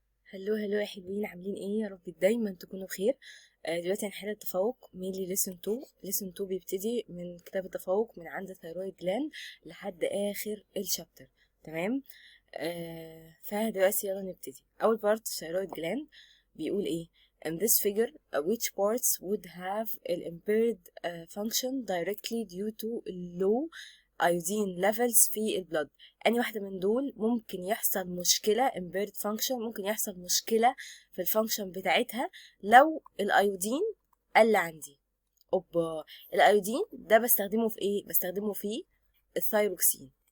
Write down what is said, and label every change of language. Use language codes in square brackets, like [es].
[ar] هلو هلو يا حلوين، عاملين ايه؟ يا رب دايما تكونوا بخير. دلوقتي هنحل التفوق مينلي lesson 2. lesson 2 بيبتدي من كتاب التفوق من عند thyroid gland لحد اخر الشابتر. تمام. فدلوقتي يلا نبتدي. اول بارت thyroid gland بيقول ايه؟ [en] in this figure which parts would have an impaired function directly due to low iodine levels [ar] في البلد. أي واحدة من دول ممكن يحصل مشكلة [en] impaired function، [ar] ممكن يحصل مشكلة في الفانكشن بتاعتها لو الايودين قل عندي. اوبا، الايودين ده بستخدمه في ايه؟ بستخدمه في الثايروكسين.